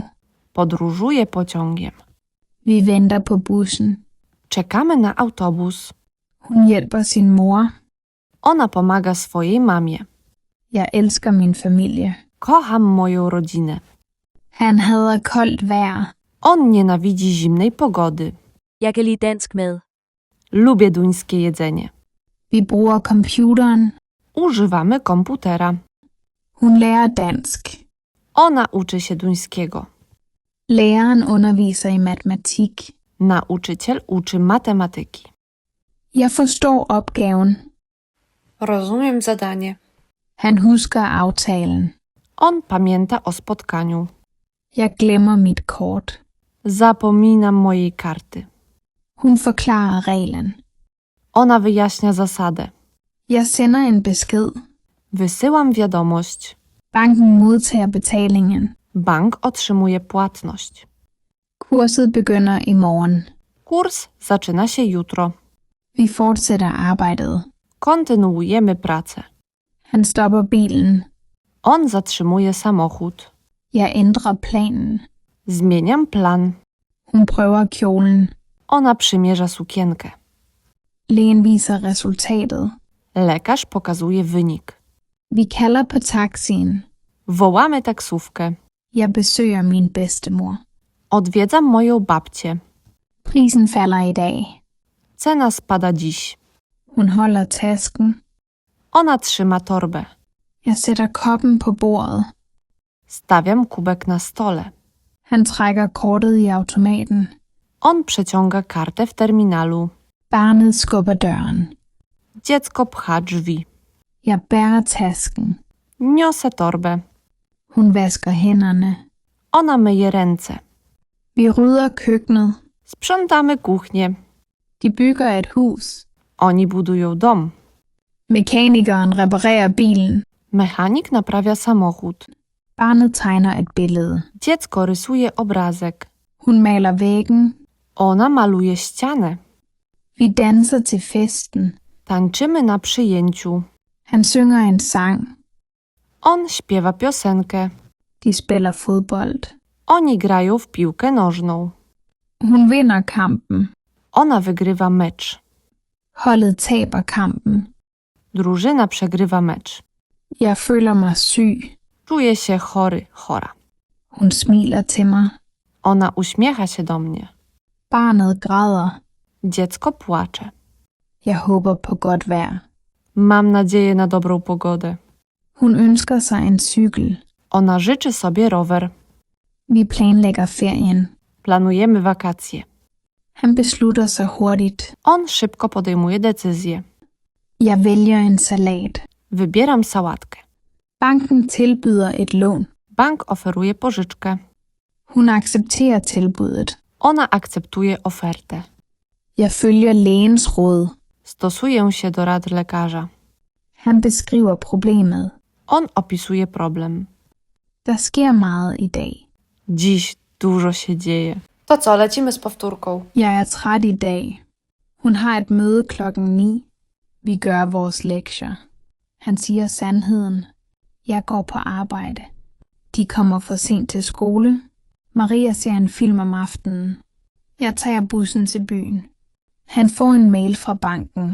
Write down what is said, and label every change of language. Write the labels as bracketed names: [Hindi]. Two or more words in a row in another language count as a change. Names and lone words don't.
[Polish] Podróżuję pociągiem. [Danish] Vi venter på bussen. [Polish] Czekamy na autobus. [Danish] Hun hjælper sin mor. [Polish] Ona pomaga swojej mamie. [Danish] Jeg elsker min familie. [Polish] Kocham moją rodzinę. [Danish] Han hader koldt vejr. [Polish] On nienawidzi zimnej pogody. [Danish] Jeg kan lide dansk mad. [Polish] Lubię duńskie jedzenie. [Danish] Vi bruger computeren. [Polish] Używamy komputera. [Danish] Hun lærer dansk. [Polish] Ona uczy się duńskiego. [Danish] Læreren underviser i matematik. [Polish] Nauczyciel uczy matematyki. [Danish] Jeg forstår opgaven. [Polish] Rozumiem zadanie. [Danish] Han husker aftalen. [Polish] On pamięta o spotkaniu. [Danish] Jeg glemmer mit kort. [Polish] Zapominam mojej karty. [Danish] Hun forklarer reglen. [Polish] Ona wyjaśnia zasadę. [Danish] Jeg sender en besked. [Polish] Wysyłam wiadomość. [Danish] Banken modtager betalingen. [Polish] Bank otrzymuje płatność. [Danish] Kurset begynder i morgen. [Polish] Kurs zaczyna się jutro. [Danish] Vi fortsætter arbejdet. [Polish] Kontynuujemy pracę. [Danish] Han stopper bilen. [Polish] On zatrzymuje samochód. [Danish] Jeg ændrer planen. [Polish] Zmieniam plan. [Danish] Hun prøver kjolen. [Polish] Ona przymierza sukienkę. [Danish] Lægen viser resultatet. [Polish] Lekarz pokazuje wynik. [Danish] Vi kalder på taxien. [Polish] Wołamy taksówkę. [Danish] Jeg besøger min bedstemor. [Polish] Odwiedzam moją babcię. [Danish] Prisen falder i dag. [Polish] Cena spada dziś. [Danish] Hun holder tasken. [Polish] Ona trzyma torbę. [Danish] Jeg sætter koppen på bordet. [Polish] Stawiam kubek na stole. [Danish] Han trækker kortet i automaten. [Polish] On przeciąga kartę w terminalu. [Danish] Barnet skubber døren. [Polish] Dziecko pcha drzwi. [Danish] Jeg bærer tasken. [Polish] Niosę torbę. [Danish] Hun vasker hænderne. [Polish] Ona myje ręce. [Danish] Vi rydder køkkenet. [Polish] Sprzątamy kuchnię. [Danish] De bygger et hus. [Polish] Oni budują dom. [Danish] Mekanikeren reparerer bilen. [Polish] Mechanik naprawia samochód. [Danish] Barnet tegner et billede. [Polish] Dziecko rysuje obrazek. [Danish] Hun maler væggen. [Polish] Ona maluje ścianę. [Danish] Vi danser til festen. [Polish] Tańczymy na przyjęciu. [Danish] Han synger en sang. [Polish] On śpiewa piosenkę. [Danish] De spiller fodbold. [Polish] Oni grają w piłkę nożną. [Danish] Hun vinder kampen. [Polish] Ona wygrywa mecz. [Danish] Holdet taber kampen. [Polish] Drużyna przegrywa mecz. [Danish] Jeg føler mig syg. [Polish] Czuję się chory, chora. [Danish] Hun smiler til mig. [Polish] Ona uśmiecha się do mnie. [Danish] Barnet græder. [Polish] Dziecko płacze. [Danish] Jeg håber på godt vejr. [Polish] Mam nadzieję na dobrą pogodę. [Danish] Hun ønsker sig en cykel. [Polish] Ona życzy sobie rower. [Danish] Vi planlægger ferien. [Polish] Planujemy wakacje. [Danish] Han beslutter sig hurtigt. [Polish] On szybko podejmuje decyzje. [Danish] Jeg vælger en salat. [Polish] Wybieram sałatkę. [Danish] Banken tilbyder et lån. [Polish] Bank oferuje pożyczkę. [Danish] Hun accepterer tilbuddet. [Polish] Ona akceptuje ofertę. [Danish] Jeg følger lægens råd. [Polish] Stosuję się do rad lekarza. [Danish] Han beskriver problemet. [Polish] On opisuje problem. [Danish] Der sker meget i dag. [Polish] Dziś dużo się dzieje. To co, lecimy z powtórką. [Danish] Jeg er træt i dag. Hun har et møde 9:00. Vi gør vores lektier. Han siger sandheden. Jeg går på arbejde. De kommer for sent til skole. Maria ser en film om aftenen. Jeg tager bussen til byen. Han får en mail fra banken.